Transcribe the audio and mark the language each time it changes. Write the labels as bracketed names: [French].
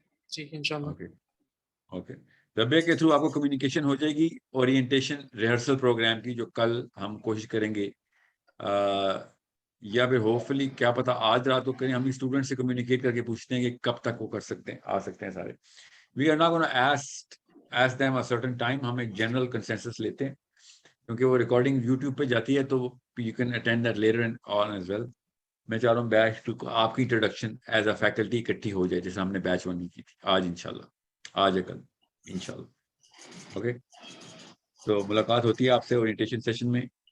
[Urdu] ٹھیک ہے انشاءاللہ. اوکے ربیہ کے تھرو آپ کو کمیونیکیشن ہو جائے گی اورینٹیشن ریہرسل پروگرام کی, جو کل ہم کوشش کریں گے یا پھر ہوپ فلی کیا پتا آج رات کو کریں. ہم اسٹوڈنٹ سے کمیونیکیٹ کر کے پوچھتے ہیں کہ کب تک وہ کر سکتے ہیں, آ سکتے ہیں سارے. [English] We are not gonna ask them a certain time. [Urdu] ہم ایک جنرل کنسنسس لیتے ہیں کیونکہ وہ ریکارڈنگ یوٹیوب پہ جاتی ہے تو [English] You can attend that later on as well. [Urdu] میں چاہ رہا ہوں بیچ 2 کو آپ کی انٹروڈکشن [English] as a faculty [Urdu] اکٹھی ہو جائے جیسے ہم نے بیچ 1 کی تھی آج انشاءاللہ, آج ہے کل انشاءاللہ. اوکے تو ملاقات ہوتی ہے آپ سے اورینٹیشن سیشن میں.